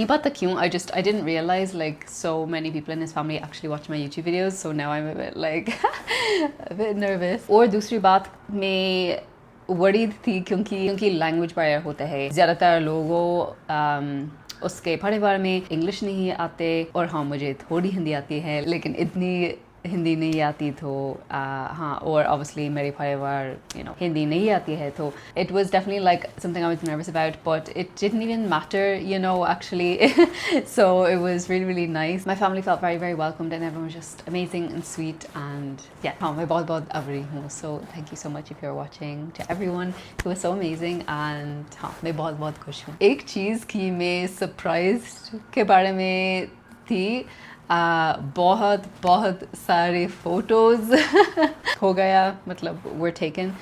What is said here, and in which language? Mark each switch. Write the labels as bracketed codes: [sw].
[hi] ये बात क्यों, [en] I didn't realize like so many people in his family actually watch my YouTube videos, so now I'm a bit like a bit nervous. [hi] और दूसरी बात, मैं worried थी क्योंकि लैंग्वेज बैरियर होता है. ज़्यादातर लोगों उसके परिवार में इंग्लिश नहीं आते और हाँ मुझे थोड़ी हिंदी आती है, लेकिन इतनी हिंदी नहीं आती, तो हाँ, और obviously मेरे परिवार हिंदी नहीं आती है, तो [en] it was definitely like something I was nervous about, but it didn't even matter, actually. So it was really nice. My family felt very welcomed and everyone was just amazing and sweet, and yeah, [hi] हाँ मैं बहुत आभारी हूँ. [en] So thank you so much if you're watching, to everyone who was so amazing, and [hi] हाँ मैं बहुत खुश हूँ. एक चीज़ की मैं surprised के बारे में थी, बहुत सारे फोटोज हो गया, मतलब [en] were taken.